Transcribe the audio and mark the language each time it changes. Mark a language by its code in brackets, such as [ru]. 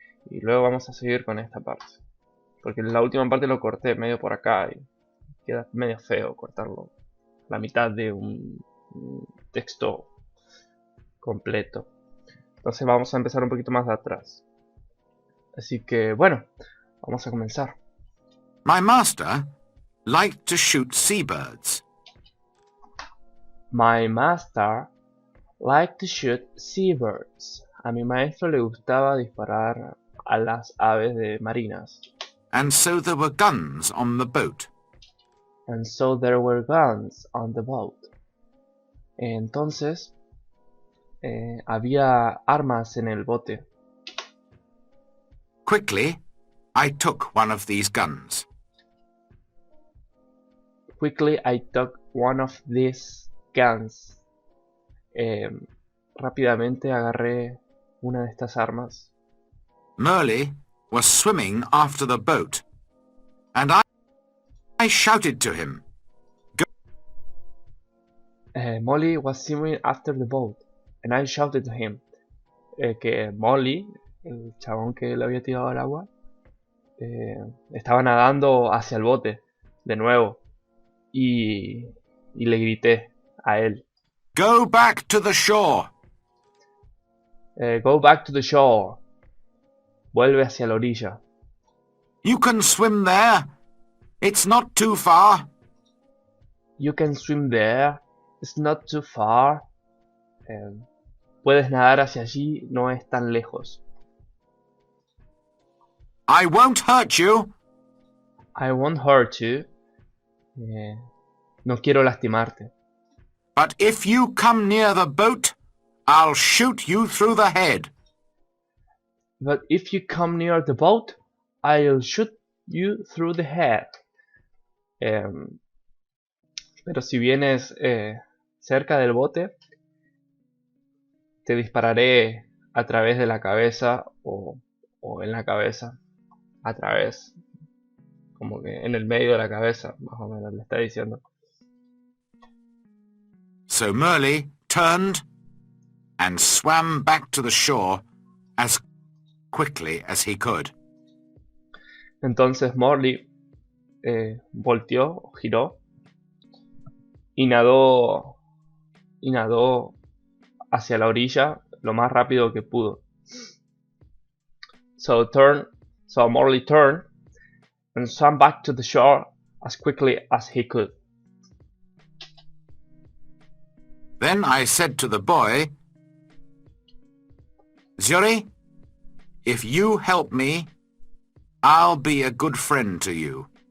[es] Y luego vamos a seguir con esta parte, porque la última parte lo corté medio por acá y queda medio feo cortarlo la mitad de un texto completo. Entonces vamos a empezar un poquito más de atrás. Así que bueno, vamos a comenzar. [en] My master liked to shoot seabirds. My master liked to shoot seabirds. [es] A mi maestro le gustaba disparar a las aves de marinas. [en] And so there were guns on the boat. And so there were guns on the boat. [es] Entonces había armas en el bote. [en] Quickly, I took one of these guns. Quickly I took one of these guns. [es] Rápidamente agarré una de estas armas. [en] Merle was swimming after the boat, and I shouted to him. Molly was swimming after the boat, and I shouted to him. [es] Que Molly, el chabón que le había tirado al agua, estaba nadando hacia el bote, de nuevo, y le grité a él. [en] Go back to the shore. Go back to the shore. [es] Vuelve hacia la orilla. [en] You can swim there. It's not too far. You can swim there. It's not too far. [es] Puedes nadar hacia allí, no es tan lejos. [en] I won't hurt you. I won't hurt you. [es] No quiero lastimarte. [en] But if you come near the boat, I'll shoot you through the head. But if you come near the boat, I'll shoot you through the head. [es] Pero si vienes cerca del bote, te dispararé a través de la cabeza o en la cabeza. A través. Como que en el medio de la cabeza, más o menos le está diciendo. [en] So Merle turned and swam back to the shore as quickly as he could. [es] Entonces Morley volteó, giró y nadó hacia la orilla lo más rápido que pudo. [en] So Morley turned and swam back to the shore as quickly as he could. Then I said to the boy, Zuri, if you help me, I'll be a good friend to you.